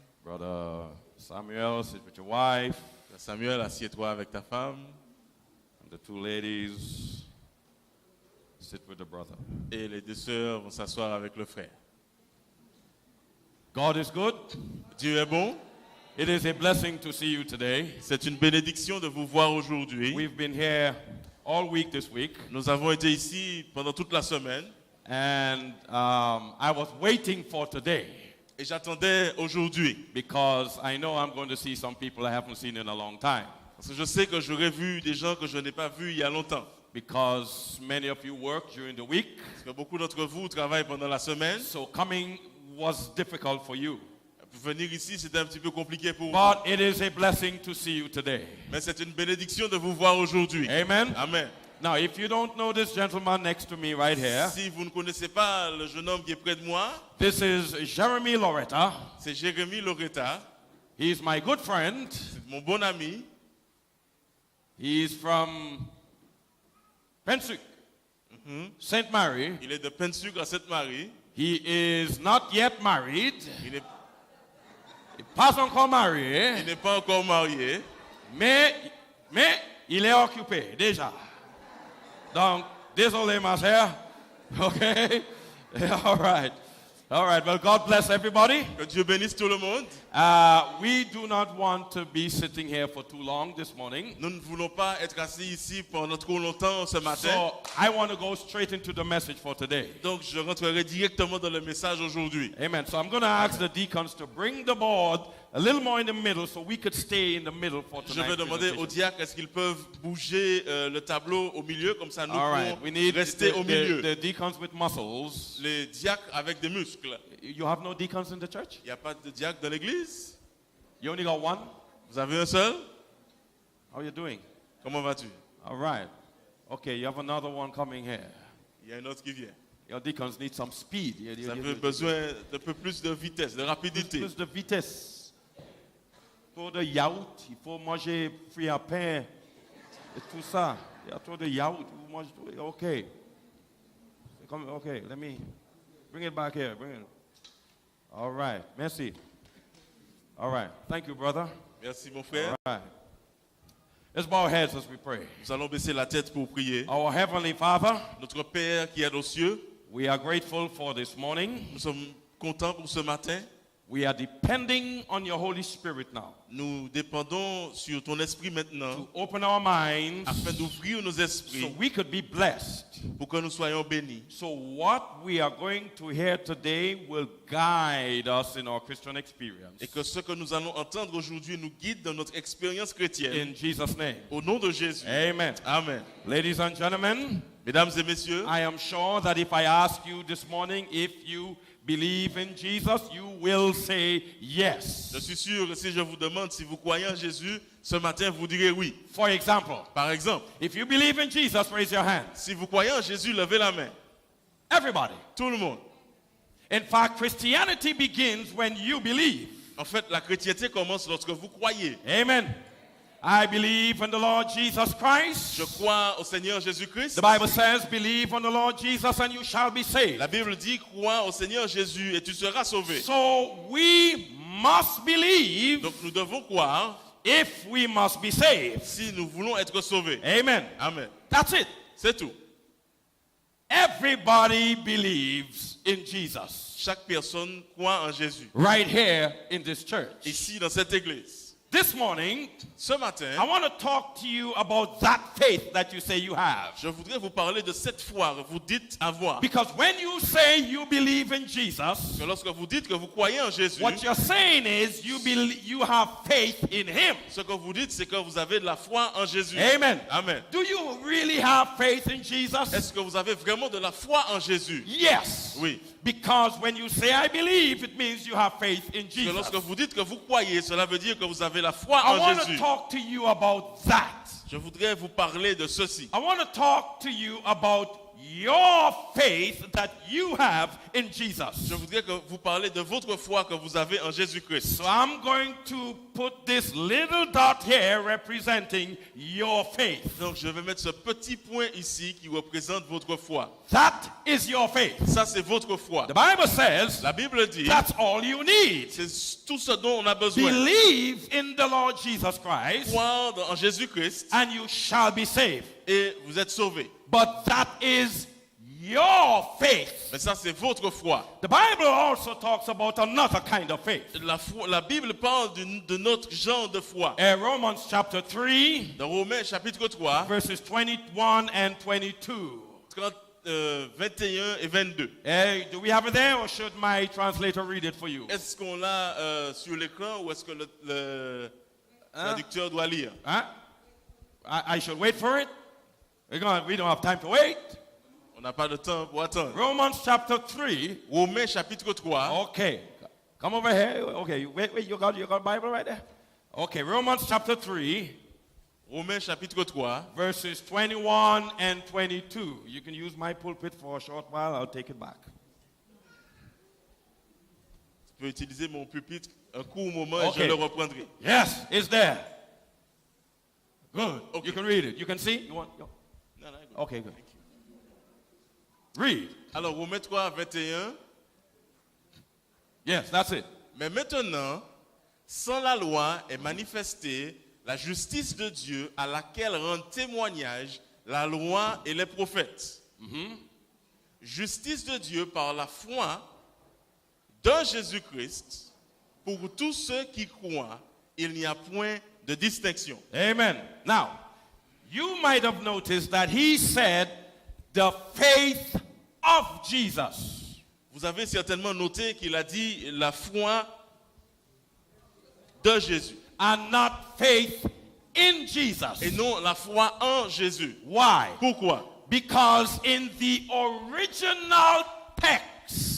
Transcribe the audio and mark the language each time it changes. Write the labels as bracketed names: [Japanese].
[English] Brother Samuel, sit with your wife. [French] Samuel, assieds-toi avec ta femme. [English] And the two ladies, sit with the brother. [French] Et les deux sœurs vont s'asseoir avec le frère. [English] God is good. [French] Dieu est bon. [English] It is a blessing to see you today. [French] C'est une bénédiction de vous voir aujourd'hui. [English] We've been here all week this week. [French] Nous avons été ici pendant toute la semaine. [English] And I was waiting for today. [French] Et j'attendais aujourd'hui. [English] Because I know I'm going to see some people I haven't seen in a long time. [French] Parce que je sais que j'aurais vu des gens que je n'ai pas vus il y a longtemps. [English] Because many of you work during the week. [French] Parce que beaucoup d'entre vous travaillent pendant la semaine. [English] So coming was difficult for you. [French] Venir ici, c'était un petit peu compliqué pour vous. [English] But it is a blessing to see you today. [French] Mais c'est une bénédiction de vous voir aujourd'hui. [English] Amen. Amen. Now, if you don't know this gentleman next to me right here, [French] si vous ne connaissez pas le jeune homme qui est près de moi, [English] this is Jeremy Loretta. [French] C'est Jérémy Loretta. [English] He is my good friend. [French] C'est mon bon ami. [English] He is from Pensuc, Sainte Marie. [French] Il est de Pensuc à Sainte Marie. [English] He is not yet married. [French] Il n'est pas encore marié. Il n'est pas encore marié. Mais il est occupé déjà. Donc, désolé ma sœur. [English] Okay? All right. All right. Well, God bless everybody. [French] Que Dieu bénisse tout le monde. [English] We do not want to be sitting here for too long this morning. [French] Nous ne voulons pas être assis ici pendant trop longtemps ce matin. [English] So, I want to go straight into the message for today. [French] Donc, je rentrerai directement dans le message aujourd'hui. Amen. [English] So, I'm going to ask the deacons to bring the board a little more in the middle so we could stay in the middle for [French] Je [English] tonight's [French] vais demander aux diacres est-ce qu'ils peuvent bouger le tableau au milieu, comme ça nous [English] All right, we [French] pouvons [English] need [French] rester au milieu. [English] the deacons with muscles. [French] Les diacres avec des muscles. [English] You have no deacons in the church? [French] Il n'y a pas de diacre dans l'église? [English] You only got one? [French] Vous avez un seul? [English] How are you doing? [French] Comment vas-tu? [English] All right. Okay, you have another one coming here. [French] Il y a un autre qui vient. [English] Your deacons need some speed. [French] Vous avez besoin d'un peu plus de vitesse, de rapidité. Plus de vitesse. Trop de yaourt, il faut manger fruits à pain et tout ça. Il y a trop de yaourt, vous mangez tout. [English] Okay. Okay, let me bring it back here. Bring it. All right, merci. All right, thank you, brother. [French] Merci mon frère. [English] All right. Let's bow our heads as we pray. [French] Nous allons baisser la tête pour prier. [English] Our Heavenly Father, [French] Notre Père qui est aux cieux, [English] we are grateful for this morning. [French] nous sommes contents pour ce matin. [English] We are depending on your Holy Spirit now [French] Nous dépendons sur ton esprit maintenant [English] to open our minds [French] afin d'ouvrir nos [English] so [French] esprits [English] we could be blessed. [French] pour que nous soyons bénis. [English] So what we are going to hear today will guide us in our Christian experience. [French] Et que ce que nous allons entendre aujourd'hui nous guide dans notre expérience chrétienne. [English] In Jesus' name. [French] Au nom de Jésus. [English] Amen. [French] Amen. [English] Ladies and gentlemen, [French] Mesdames et messieurs, [English] I am sure that if I ask you this morning if you believe in Jesus, you will say yes. [French] je suis sûr que si je vous demande si vous croyez en Jésus, ce matin vous direz oui. [English] For example, [French] Par exemple, [English] if you believe in Jesus, raise your hand. [French] si vous croyez en Jésus, levez la main. [English] Everybody. [French] Tout le monde. [English] In fact, Christianity begins when you believe. [French] En fait, la chrétienté commence lorsque vous croyez. [English] Amen. I believe in the Lord Jesus Christ. [French] Je crois au Seigneur Jésus-Christ. [English] The Bible says, believe on the Lord Jesus and you shall be saved. [French] La Bible dit, crois au Seigneur Jésus et tu seras sauvé. [English] So we must believe [French] Donc nous devons croire [English] if we must be saved. [French] si nous voulons être sauvés. [English] Amen. [French] Amen. [English] That's it. [French] C'est tout. [English] Everybody believes in Jesus. [French] Chaque personne croit en Jésus. [English] Right here in this church. [French] Ici, dans cette église. [English] This morning, [French] Ce matin, [English] I want to talk to you about that faith that you say you have. [French] je voudrais vous parler de cette foi que vous dites avoir. [English] Because when you say you believe in Jesus, [French] Que lorsque vous dites que vous croyez en Jésus, [English] what you're saying is you have faith in Him. [French] ce que vous dites, c'est que vous avez de la foi en Jésus. [English] Amen. [French] Amen. [English] Do you really have faith in Jesus? [French] Est-ce que vous avez vraiment de la foi en Jésus? [English] Yes. [French] Oui. [English] Because when you say I believe, it means you have faith in [French] Que [English] Jesus. [French] lorsque vous dites que vous croyez, cela veut dire que vous avez la foi [English] I [French] en [English] want to [French] Jésus. [English] talk to you about that. [French] Je voudrais vous parler de ceci. [English] I want to talk to you about your faith that you have in Jesus. [French] Je voudrais que vous parlez de votre foi que vous avez en Jésus-Christ. [English] So I'm going to put this little dot here representing your faith. [French] Donc je vais mettre ce petit point ici qui représente votre foi. [English] That is your faith. [French] Ça c'est votre foi. [English] The Bible says [French] La Bible dit, [English] that's all you need. [French] c'est tout ce dont on a besoin. [English] Believe in the Lord Jesus Christ [French] Croire en Jésus-Christ [English] and you shall be saved. [French] et vous êtes sauvés. [English] But that is your faith. [French] Mais ça c'est votre foi. [English] The Bible also talks about another kind of faith. [French] La Bible parle de notre genre de foi. [English] Romans chapter 3, [French] Dans Romains chapitre 3, [English] verses 21 and 22. [French] 21 et 22. [English] Do we have it there or should my translator read it for you? [French] Est-ce qu'on l'a sur l'écran ou est-ce que le traducteur doit lire? [English] Huh? I should wait for it? We don't have time to wait. [French] On n'a pas de temps pour attendre. [English] Romans chapter 3. [French] Romains chapitre 3. [English] Okay. Come over here. Okay. Wait. You got Bible right there? Okay. Romans chapter 3. [French] Romains chapitre 3. [English] Verses 21 and 22. You can use my pulpit for a short while. I'll take it back. [French] Tu peux utiliser mon pupitre un court moment et [English] Okay. [French] je le reprendrai. [English] Yes, it's there. Good. Okay. You can read it. You can see? You want? [French] Non, non, [English] Okay, good. Read. [French] Alors, Romains 3, 21. [English] Yes, that's it. [French] Mais maintenant, sans la loi est manifestée la justice de Dieu à laquelle rendent témoignage la loi et les prophètes. Justice de Dieu par la foi dans Jésus-Christ pour tous ceux qui croient. Il n'y a point de distinction. Amen. [English] Now, you might have noticed that he said the faith of Jesus. [French] Vous avez certainement noté qu'il a dit la foi de Jésus. [English] And not faith in Jesus. [French] Et non la foi en Jésus. [English] Why? [French] Pourquoi? [English] Because in the original text